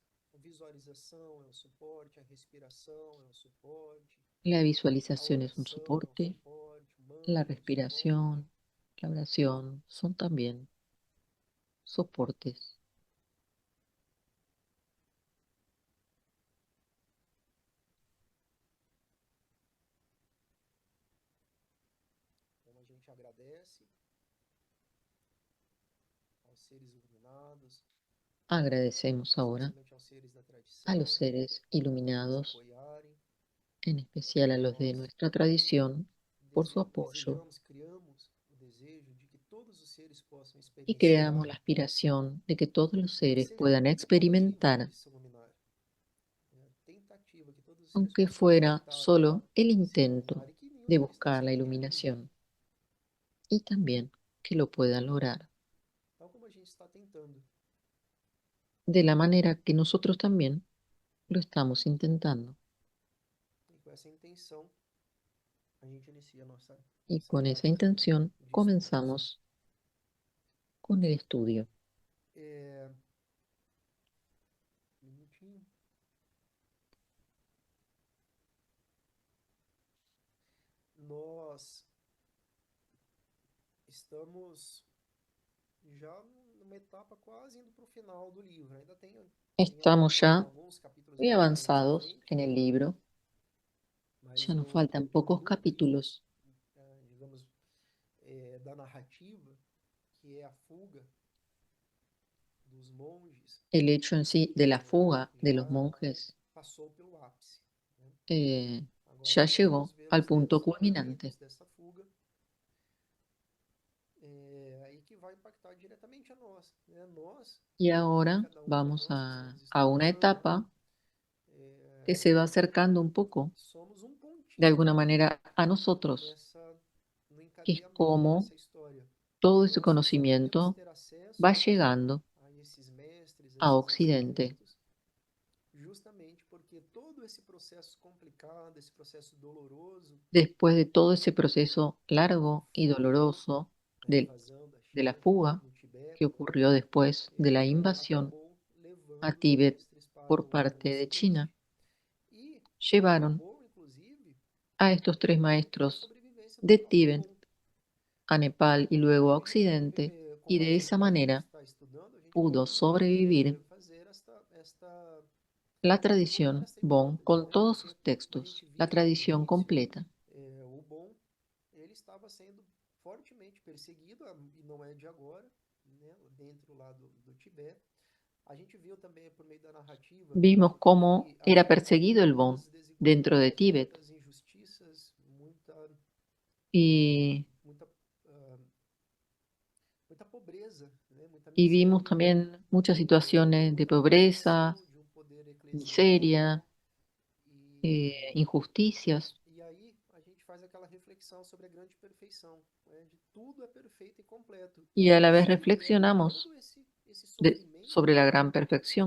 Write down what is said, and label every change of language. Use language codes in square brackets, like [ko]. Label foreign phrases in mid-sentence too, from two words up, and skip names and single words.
[pt] A visualização é um suporte, a respiração é um suporte, [es] La a visualización es un [pt] oração é um [es] soporte, [pt] suporte, o [es] la [pt] mantra é um suporte. [es] respiración, la oración son también soportes. [pt] Então a gente agradece aos seres iluminados, [es] Agradecemos ahora [pt] especialmente aos seres da [es] a los [pt] tradição, [es] seres [pt] por nos [es] iluminados, [pt] apoiarem. [es] en especial a los de [pt] Nós [es] nuestra tradición, por su apoyo, [pt] desejamos, criamos o desejo de que todos os seres possam [es] y creamos [pt] experienciar [es] la aspiración de que todos los [pt] que [es] seres [pt] seja [es] puedan [pt] uma tentativa [es] experimentar, [pt] de se iluminar, né? Tentativa, que todos os seres [es] aunque [pt] possam [es] fuera [pt] tentar [es] solo el [pt] se [es] intento [pt] iluminar e que nenhum [es] de [pt] deles não [es] buscar la [pt] seja perdido. [es] iluminación, y también que lo puedan lograr, [pt] Tal como a gente está tentando. [es] de la manera que nosotros también lo estamos intentando. [pt] E com essa intenção, a gente inicia a nossa [es] Y [pt] essa [es] con esa [pt] prática [es] intención [pt] de estudos. [es] comenzamos con el estudio. [pt] É, um minutinho. Nós estamos já numa etapa quase indo para o final do livro. Ainda [es] Estamos ya [pt] alguns capítulos [es] muy [pt] mais à [es] avanzados [pt] frente, [es] en el libro, [pt] mas [es] ya nos faltan [pt] o [es] pocos [pt] núcleo, [es] capítulos. [pt] digamos, da narrativa, que é a fuga dos monges, [es] El hecho en sí de la fuga de los [pt] já [es] monjes [pt] passou pelo ápice, né? eh, Agora [es] ya [pt] nós vamos [es] llegó [pt] ver [es] al [pt] os [es] punto [pt] desdobramentos [es] culminante [pt] dessa fuga, e que vai impactar diretamente a nós, né? Nós, [es] y ahora [pt] cada um de [es] vamos [pt] nós que estamos [es] a una [pt] estudando, [es] etapa que [pt] é, [es] se va acercando un poco, [pt] somos um [es] de [pt] pontinho [es] alguna manera, a nosotros, [pt] nessa no [es] que es [pt] encadeamento [es] como [pt] dessa história. [es] todo ese [pt] Nós só podemos [es] conocimiento [pt] ter [es] va [pt] acesso [es] llegando [pt] a [es] a [pt] esses [es] Occidente. [pt] ensinamentos, justamente porque todo esse processo complicado, esse processo doloroso, [es] Después de todo ese proceso [pt] que [es] largo y [pt] foi [es] doloroso [pt] a [es] de, [pt] invasão da [es] de la [pt] China [es] fuga [pt] no Tibete, [es] que ocurrió después de la invasión [pt] acabou [es] a [pt] levando [es] Tíbet [pt] mestres para [es] por [pt] o [es] parte de China, [pt] Ocidente. E [es] llevaron [pt] acabou, inclusive, [es] a estos tres [pt] com a [es] maestros [pt] sobrevivência do [es] de [pt] próprio [es] Tíbet [pt] Bon. [es] a Nepal y luego a [pt] Porque, [es] Occidente, y [pt] como [es] de esa [pt] a gente [es] manera [pt] está estudando, a gente [es] pudo [pt] pode [es] sobrevivir [pt] fazer [es] la tradición [pt] esta [es] Bon [pt] hipótese, [es] con [pt] né? [es] todos [pt] Porque [es] sus [pt] como a [es] textos, [pt] gente [es] la [pt] via lá no [es] tradición [pt] início, [es] completa. [pt] o Bon ele estava sendo fortemente perseguido e não é de agora, né? Dentro lá do Tibete. A gente viu também por meio da narrativa [es] Vimos cómo [pt] que [es] era [pt] havia [es] perseguido el Bon [pt] muitas [es] dentro de [pt] desigualdades, [es] Tíbet [pt] muitas injustiças, [es] y, [pt] muita, uh, muita pobreza, né? Muita [es] y vimos [pt] miséria, [es] también muchas [pt] de [es] situaciones de [pt] uma [es] pobreza, [pt] dominação de um poder eclesial [es] miseria, [pt] e, [es] injusticias. [pt] e aí a gente faz aquela reflexão sobre a grande perfeição, né? De tudo é perfeito e completo. [es] Y a la vez [pt] E [es] reflexionamos [pt] todo esse sofrimento [es] sobre la gran perfección,